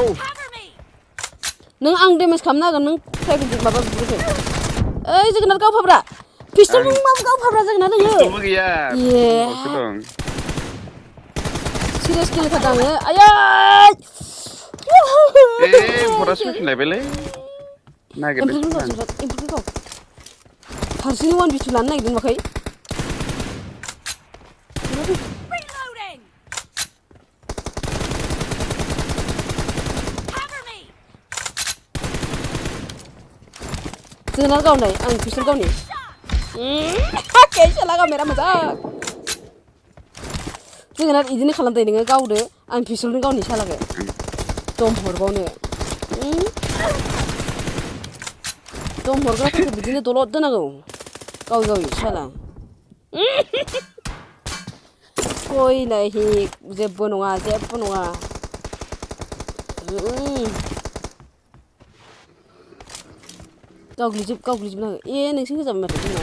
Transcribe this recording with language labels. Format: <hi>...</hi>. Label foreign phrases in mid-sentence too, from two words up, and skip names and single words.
<brx>नों आं डेमेज खालामनो हागोन नों प्राइभेट माबा बुग्रोदो ओइ जोगोनार गावफाब्रा पिस्तल नों माबा गावफाब्रा जोगोनार नोङो पिस्तलबो गैया ए बावसो दं सिरियास गेलेथारदों आङो आयै फरास फैफिनलायबायलै नागिरदोंसो आं एम्फौखौ गाव हारसिंनो 1v2 लानो नागिरदों माखै</brx> <en>Reloading. Cover me.</en> <brx>जोगोनार गावनाय आं पिस्तल गावनि</brx> <hi>कैसा लगा मेरा मजाक</hi> <brx>जोगोनार इदिनो खालामदो नोङो गावदो आं पिस्तलजों गावनि सालाखो दम हरबावनो दम हरग्राफोरखौ बिदिनो दलद दोनांगौ गावि साला सयलाय हिक जेबो नङा गावग्लिजोबनांगौ ए नोंसो होजाबाय माथो जोंना</brx>